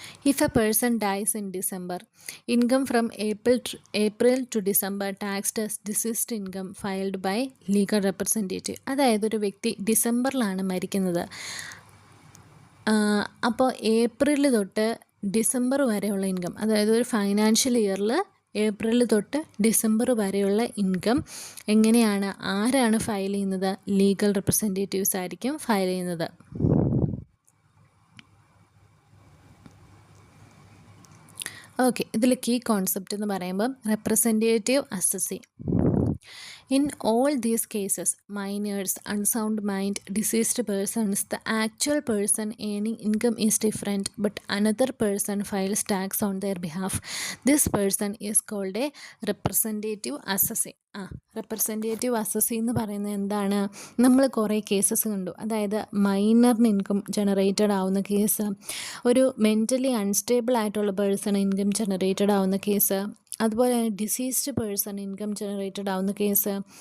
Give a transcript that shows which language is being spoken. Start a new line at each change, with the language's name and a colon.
English: If a person dies in December, income from April to December taxed as deceased income filed by legal representative.
Malayalam: അതായത് ഒരു വ്യക്തി ഡിസംബറിലാണ് മരിക്കുന്നത്. അപ്പോൾ April തൊട്ട് December വരെയുള്ള ഇൻകം, അതായത് ഒരു ഫൈനാൻഷ്യൽ ഇയറിൽ ഏപ്രിൽ തൊട്ട് ഡിസംബർ വരെയുള്ള ഇൻകം എങ്ങനെയാണ് ആരാണ് ഫയൽ ചെയ്യുന്നത്? ലീഗൽ റെപ്രസെൻറ്റേറ്റീവ്സ് ആയിരിക്കും ഫയൽ ചെയ്യുന്നത്. ഓക്കെ, ഇതിൽ കീ കോൺസെപ്റ്റ് എന്ന് പറയുമ്പം representative assessee.
English: In all these cases, minors, unsound mind, deceased persons, the actual person earning income is different, but another person files tax on their behalf. This person is called a representative assessee.
Malayalam: Representative assessee എന്ന് പറയുന്നത് എന്താണ്? നമ്മൾ കുറേ cases കണ്ടു. അതായത് മൈനറിന് income generated ആവുന്ന case, ഒരു mentally unstable ആയിട്ടുള്ള പേഴ്സൺ ഇൻകം ജനറേറ്റഡ് ആവുന്ന കേസ്, അതുപോലെ തന്നെ ഡിസീസ്ഡ് പേഴ്സൺ ഇൻകം ജനറേറ്റഡ് ആവുന്ന കേസ്.